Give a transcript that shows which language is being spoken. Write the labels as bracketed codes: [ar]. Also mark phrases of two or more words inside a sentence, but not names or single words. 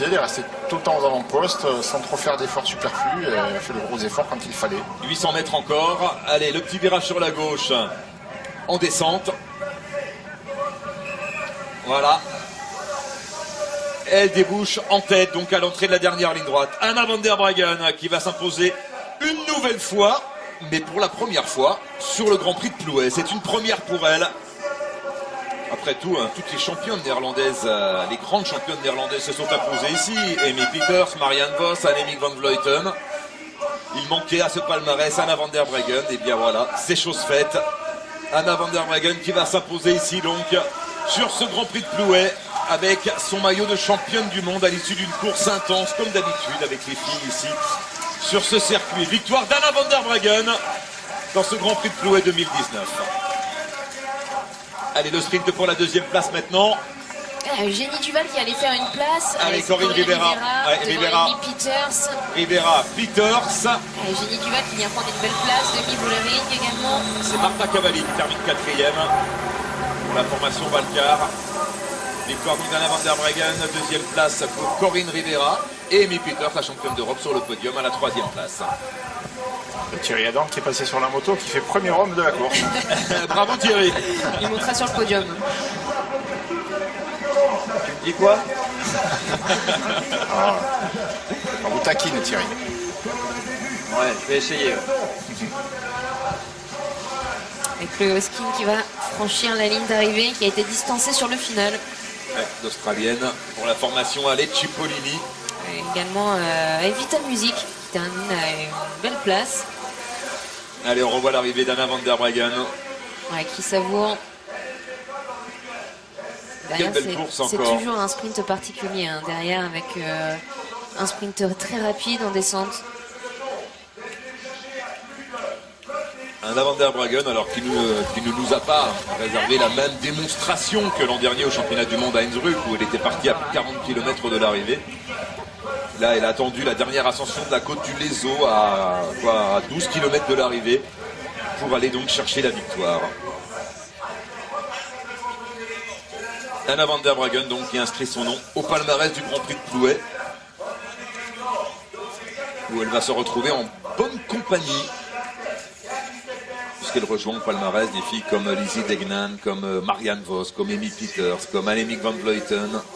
[fr] Elle est restée tout le temps aux avant-postes, sans trop faire d'efforts superflus. Elle a fait de gros efforts quand il fallait. 800 mètres encore. Allez, le petit virage sur la gauche en descente. Voilà. Elle débouche en tête, donc à l'entrée de la dernière ligne droite. Anna van der Breggen qui va s'imposer une nouvelle fois, mais pour la première fois, sur le Grand Prix de Plouay. C'est une première pour elle. Après tout, toutes les championnes néerlandaises, les grandes championnes néerlandaises se sont imposées ici. Amy Pieters, Marianne Vos, Annemiek van Vleuten. Il manquait à ce palmarès Anna van der Breggen. Et bien voilà, c'est chose faite. Anna van der Breggen qui va s'imposer ici donc sur ce Grand Prix de Plouay avec son maillot de championne du monde à l'issue d'une course intense comme d'habitude avec les filles ici sur ce circuit. Victoire d'Anna van der Breggen dans ce Grand Prix de Plouay 2019. Allez, le sprint pour la deuxième place maintenant. Eugénie Duval qui allait faire une place. Allez, Corinne Rivera. Rivera. Amy Peters. Rivera, Peters. Eugénie Duval qui vient prendre une belle place. Demi Vollering également. C'est Marta Cavalli qui termine 4e pour la formation Valcar. Victoire d'Anna van der Breggen, 2e place pour Corinne Rivera. Et Amy Peters, la championne d'Europe, sur le podium à la 3e place. Thierry Adam qui est passé sur la moto, qui fait premier homme de la course. Bravo Thierry. Il montera sur le podium. Tu me dis quoi? On vous taquine Thierry. Ouais, je vais essayer. Avec le Hoskin qui va franchir la ligne d'arrivée, qui a été distancé sur le final. Ouais, l'Australienne pour la formation Alec Cipollini. Et également Evita Music qui termine à une belle place. Allez, on revoit l'arrivée d'Anna van der Breggen. Ouais, qui savoure. Quelle belle course C'est encore. toujours un sprint particulier hein, derrière avec un sprinter très rapide en descente. Anna van der Breggen, alors qui ne nous a pas réservé la même démonstration que l'an dernier au championnat du monde à Innsbruck où elle était partie à plus de 40 km de l'arrivée. Là, elle a attendu la dernière ascension de la côte du Lézo à 12 km de l'arrivée pour aller donc chercher la victoire. Anna van der Breggen donc qui inscrit son nom au palmarès du Grand Prix de Plouay où elle va se retrouver en bonne compagnie puisqu'elle rejoint au palmarès des filles comme Lizzie Deignan, comme Marianne Vos, comme Amy Peters, comme Annemiek van Vleuten.